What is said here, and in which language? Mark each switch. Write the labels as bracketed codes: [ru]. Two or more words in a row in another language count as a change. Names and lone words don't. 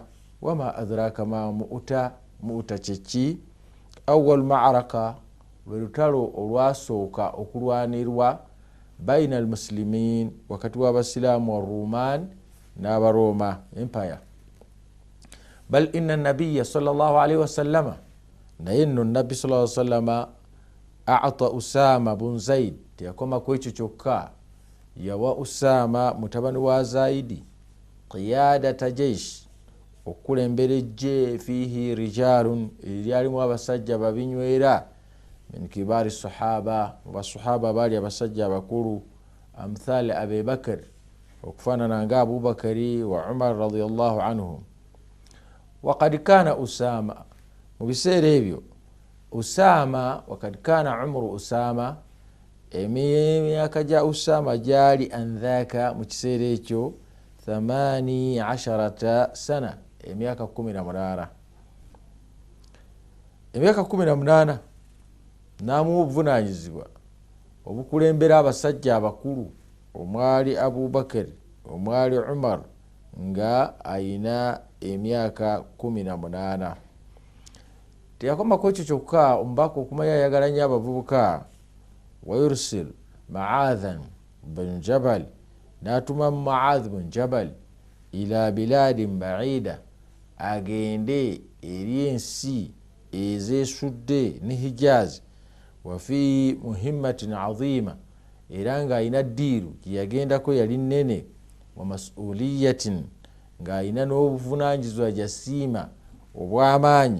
[ar] وما أدراك ما مؤتة، مؤتة kyeki? أول معركة, [lg] lwe lutalo olwasooka okulwanirwa [ar] بين المسلمين, [lg] wakati w'abasiraamu wa Ruman n'abaroma empire. [ar] بل إن النبي صلى الله عليه وسلم, [lg] naye nno nabbi [ar] صلى الله عليه وسلم أعطى أسامة بن زيد, [lg] teyakoma ku ekyo kyokka, yawa Usama mutabani wa Zaidi [ar] قيادة جيش, [lg] okulembera ejje, [ar] فيه رجال, [lg] eryalimu abasajja babinywera, [ar] من كبار الصحابة, [lg] basahaba bali abasajja abakulu, [ar] أمثال أبي بكر, [lg] okufaanana nga Abubakari [ar] وعمر رضي الله عنهم. وقد كان أسامة, [lg] mu biseera ebyo Usama, [ar] وقد كان عمر أسامة, [lg] emyaka gya Usama gyali andhaka mu kiseera ekyo 18 sana, emyaka 18. Emyaka 18 n'amuwa obuvunaanyizibwa obukulembera abasajja abakulu, omwali Abubakar, omwali Umar, nga ayina emyaka 18. Teyakoma ku ekyo kyokka, omubaka okumanya ayagala nnyo abavubuka, wayursil [ar] Ma'adhan bin Jabal, n'atuma Ma'adh bin Jabal إلى بلاد بعيدة, [lg] agende eri ensi ezeesudde ne Hijaz, [ar] وفي مهمة عظيمة, [lg] era nga ayina ddiiru gyeyagendako yali nnene, [ar] ومسؤولية, [lg] nga ayina n'obuvunaanyizibwa jasiima obw'amaanyi.